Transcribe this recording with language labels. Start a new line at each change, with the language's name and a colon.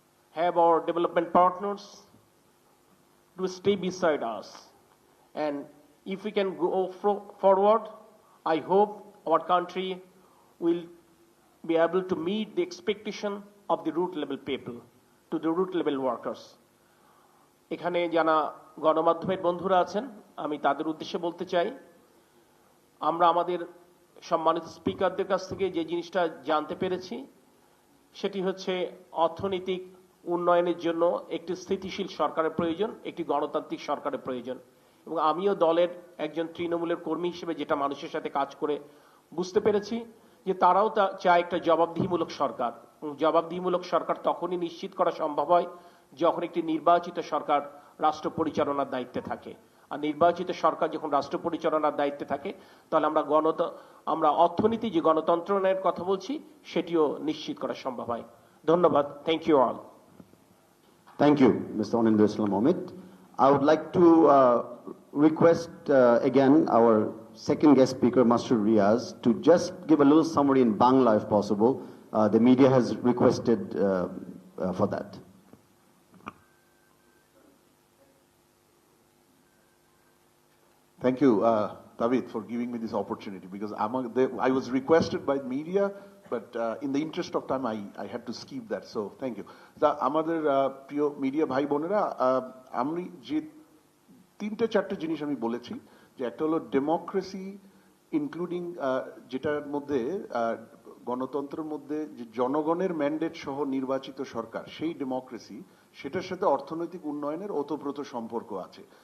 English: have our development partners to stay beside us. And if we can go forward, I hope our country will be able to meet the expectation of the root level people, to the root level workers.
Bangla: এখানে যারা গণমাধ্যমের বন্ধুরা আছেন, আমি তাদের উদ্দেশ্যে বলতে চাই, আমরা আমাদের সম্মানিত স্পিকারদের কাছ থেকে যে জিনিসটা জানতে পেরেছি সেটি হচ্ছে অর্থনৈতিক উন্নয়নের জন্য একটি স্থিতিশীল সরকারের প্রয়োজন, একটি গণতান্ত্রিক সরকারের প্রয়োজন। এবং আমিও দলের একজন তৃণমূলের কর্মী হিসেবে যেটা মানুষের সাথে কাজ করে বুঝতে পেরেছি যে তারাও চায় একটা জবাবদিহিমূলক সরকার। জবাবদিহিমূলক সরকার তখনই নিশ্চিত করা সম্ভব হয় যখন একটি নির্বাচিত সরকার রাষ্ট্র পরিচালনার দায়িত্বে থাকে। আর নির্বাচিত সরকার যখন রাষ্ট্র পরিচালনার দায়িত্বে থাকে তাহলে আমরা অর্থনীতি যে গণতন্ত্রের কথা বলছি সেটিও নিশ্চিত করা সম্ভব হয়। ধন্যবাদ।
English: Thank you all. Thank you, Mr. Onindra Islam Omid. I would like to request again our second guest speaker, Master Riaz, to just give a little summary in Bangla if possible. The media has requested for that. Thank you, David, for giving me this opportunity, because I was requested by media, but in the interest of time, I had to skip that. So, thank you.
Bangla: আমাদের প্রিয় media ভাই বোনেরা, আমি যে তিনটে চারটে জিনিস আমি বলেছি, যে একটা হলো ডেমোক্রেসি ইনক্লুডিং, যেটার মধ্যে গণতন্ত্রের মধ্যে যে জনগণের ম্যান্ডেট সহ নির্বাচিত সরকার, সেই ডেমোক্রেসি, সেটার সাথে অর্থনৈতিক উন্নয়নের ওতপ্রোত সম্পর্ক আছে।